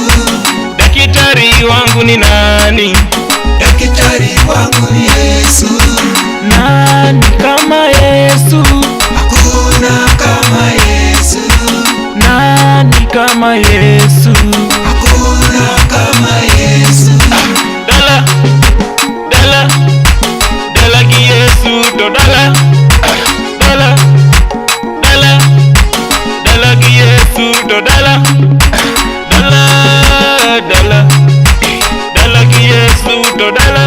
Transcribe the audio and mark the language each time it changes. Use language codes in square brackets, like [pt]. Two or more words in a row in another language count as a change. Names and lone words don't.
[sw] Daktari wangu ni nani? Daktari wangu ni Yesu. Nani kama Yesu? Hakuna kama Yesu. Nani kama Yesu? Hakuna kama Yesu. [luo] Dala, dala, dala gi Yesu do dala. Dala, dala, dala gi Yesu do dala. Dala, dala, dala gi Yesu do dala.